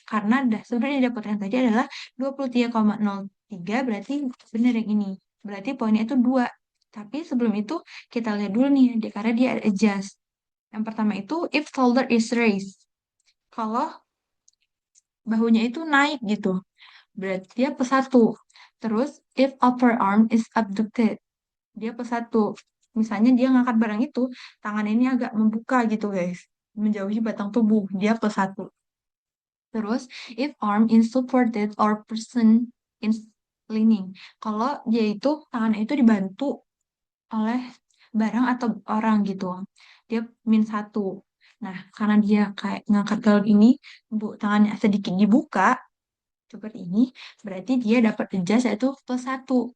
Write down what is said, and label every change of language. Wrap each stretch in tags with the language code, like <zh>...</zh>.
<id>Karena sebenarnya dapatkan tadi adalah 23,03 berarti benar yang ini. Berarti poinnya itu 2. Tapi sebelum itu kita lihat dulu nih. Karena dia ada adjust. Yang pertama itu</id> <en>if shoulder is raised.</en> <id>Kalau bahunya itu naik gitu. Berarti dia plus satu.</id> <en>Terus if upper arm is abducted.</en> <id>Dia plus satu. Misalnya dia ngangkat barang itu, tangan ini agak membuka gitu guys. Menjauhi batang tubuh. Dia plus satu.</id> <en>Terus if arm is supported or person is leaning.</en> <id>Kalau dia itu, tangannya itu dibantu oleh barang atau orang gitu. Dia min satu. Nah, karena dia kayak ngangkat galon ini, tangannya sedikit dibuka, seperti ini, berarti dia dapat adjust yaitu plus satu.</id>